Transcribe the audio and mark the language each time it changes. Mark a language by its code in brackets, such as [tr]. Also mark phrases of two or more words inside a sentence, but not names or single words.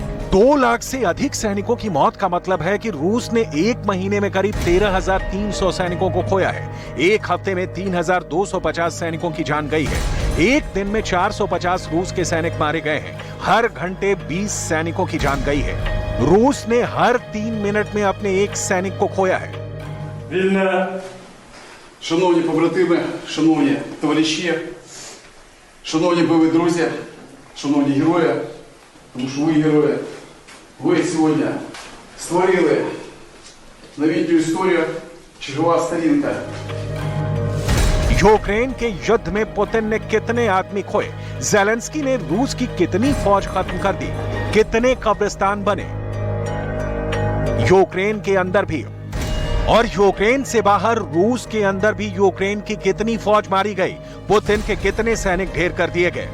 [hi] 2 लाख से अधिक सैनिकों की मौत का मतलब है कि रूस ने 1 महीने में करीब 13,300 सैनिकों को खोया है। एक हफ्ते में 3,250 सैनिकों की जान गई है। एक दिन में 450 रूस के सैनिक मारे गए हैं। हर घंटे 20 सैनिकों की जान गई है। रूस ने हर 3 मिनट में अपने एक सैनिक को खोया है। [uk] Шановні побратими, шановні товариші, шановні бойові друзі, шановні герої, тому що ви герої, ви сьогодні створили новітню історію, чергова сторінка. [hi] यूक्रेन के युद्ध में पुतिन ने कितने आदमी खोए, जेलेंस्की ने रूस की कितनी फौज खत्म कर दी, कितने कब्रिस्तान बने, यूक्रेन के अंदर भी और यूक्रेन से बाहर रूस के अंदर भी यूक्रेन की कितनी फौज मारी गई, पुतिन के कितने सैनिक ढेर कर दिए गए।